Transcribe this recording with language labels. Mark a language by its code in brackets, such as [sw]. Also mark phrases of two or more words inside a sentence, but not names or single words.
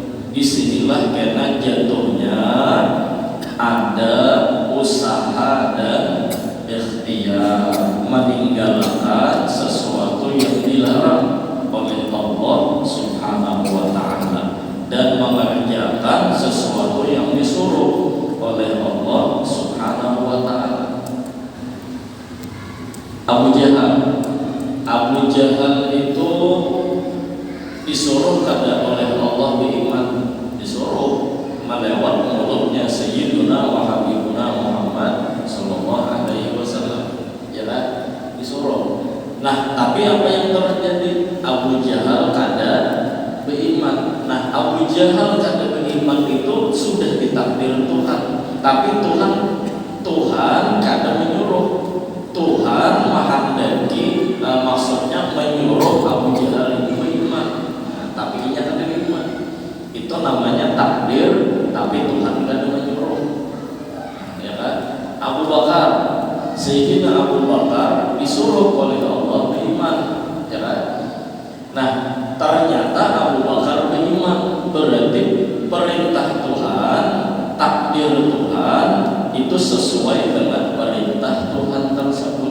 [bjn] Disinilah karena jatuhnya ada usaha dan ikhtiar meninggalkan sesuatu yang dilarang oleh Allah [ar] سبحانه وتعالى [bjn] dan mengerjakan sesuatu yang disuruh oleh Allah [ar] سبحانه وتعالى. [bjn] Abu Jahal itu disuruh kada oleh Allah beriman, disuruh melewat mulutnya [ar] سيدنا وحبيبنا [bjn] Muhammad [ar] صلى الله عليه وسلم, [bjn] ya kan? Disuruh. Nah, tapi apa yang terjadi? Abu Jahal kada beriman. Nah, Abu Jahal kada beriman itu sudah ditakdir Tuhan, tapi Tuhan kada menyuruh. Tuhan menghendaki, maksudnya menyuruh Abu Jahal itu beriman. Nah, tapi ia kada beriman. Itu namanya takdir, tapi Tuhan kada menyuruh. Ya kan? Abu Bakar, Sayyidina Abu Bakar disuruh oleh Allah beriman, ya kan? Nah, ternyata Abu Bakar beriman, berarti perintah Tuhan, takdir Tuhan itu sesuai dengan perintah Tuhan tersebut.